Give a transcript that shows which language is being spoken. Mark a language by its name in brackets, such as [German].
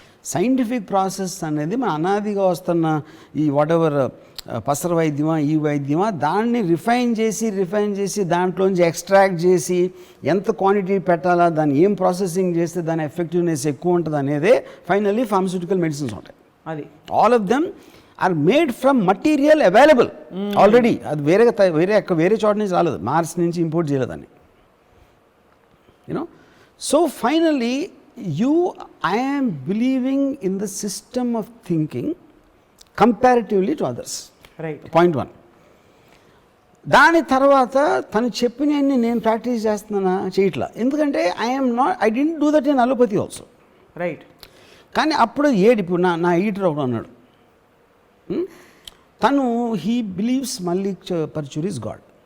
[Telugu] Scientific process అనేది మన అనాదిగా వస్తున్న ఈ [English] whatever [Telugu] పసర వైద్యమా ఈ వైద్యమా దాన్ని రిఫైన్ చేసి దాంట్లోంచి ఎక్స్ట్రాక్ట్ చేసి ఎంత క్వాంటిటీ పెట్టాలా, దాన్ని ఏం ప్రాసెసింగ్ చేస్తే దాని ఎఫెక్టివ్నెస్ ఎక్కువ ఉంటుంది అనేదే ఫైనల్లీ ఫార్మస్యూటికల్ మెడిసిన్స్ ఉంటాయి. [English] అది all of them are made from material available already. [Telugu] అది వేరే చోట నుంచి రాలేదు, మార్స్ నుంచి ఇంపోర్ట్ చేయలేదని. [English] So finally I am believing in the system of thinking comparatively to others. Right. Point 1. [Telugu] దాని తర్వాత తను చెప్పినవన్నీ నేను ప్రాక్టీస్ చేస్తున్నానా చేయట్లా, ఎందుకంటే [English] I didn't do that in allopathy also. Right. [Telugu] కానీ అప్పుడు ఇప్పుడు నా ఈటర్ ఒకడు అన్నాడు, తను [English] He believes Mallik Parchuri is God.